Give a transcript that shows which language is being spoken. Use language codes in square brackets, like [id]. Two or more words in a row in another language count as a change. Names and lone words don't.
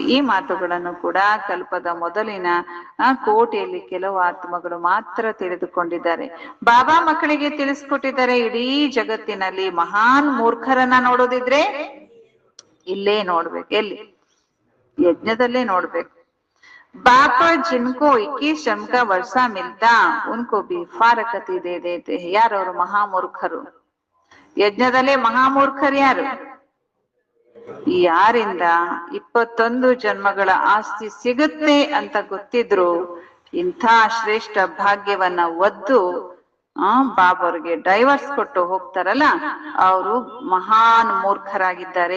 [kn] ಈ ಮಾತುಗಳನ್ನು ಕೂಡ ಕಲ್ಪದ ಮೊದಲಿನ ಕೋಟೆಯಲ್ಲಿ ಕೆಲವು ಆತ್ಮಗಳು ಮಾತ್ರ ತಿಳಿದುಕೊಂಡಿದ್ದಾರೆ. ಬಾಬಾ ಮಕ್ಕಳಿಗೆ ತಿಳಿಸ್ಕೊಟ್ಟಿದ್ದಾರೆ, ಇಡೀ ಜಗತ್ತಿನಲ್ಲಿ ಮಹಾನ್ ಮೂರ್ಖರನ್ನ ನೋಡೋದಿದ್ರೆ ಇಲ್ಲೇ ನೋಡ್ಬೇಕು. ಎಲ್ಲಿ? ಯಜ್ಞದಲ್ಲೇ ನೋಡ್ಬೇಕು. [hi] बाप जिनको 21 जन्म का वर्षा मिलता उनको भी फारकती दे देते हैं. [kn] ಯಾರು ಅವರು? ಮಹಾಮೂರ್ಖರು. ಯಜ್ಞದಲ್ಲೇ ಮಹಾಮೂರ್ಖರು ಯಾರು? ಯಾರಿಂದ 21 ಜನ್ಮಗಳ ಆಸ್ತಿ ಸಿಗುತ್ತೆ ಅಂತ ಗೊತ್ತಿದ್ರು ಇಂಥ ಶ್ರೇಷ್ಠ ಭಾಗ್ಯವನ್ನ ಒದ್ದು ಬಾಬಾವ್ರಿಗೆ ಡೈವರ್ಸ್ ಕೊಟ್ಟು ಹೋಗ್ತಾರಲ್ಲ, ಅವರು ಮಹಾನ್ ಮೂರ್ಖರಾಗಿದ್ದಾರೆ.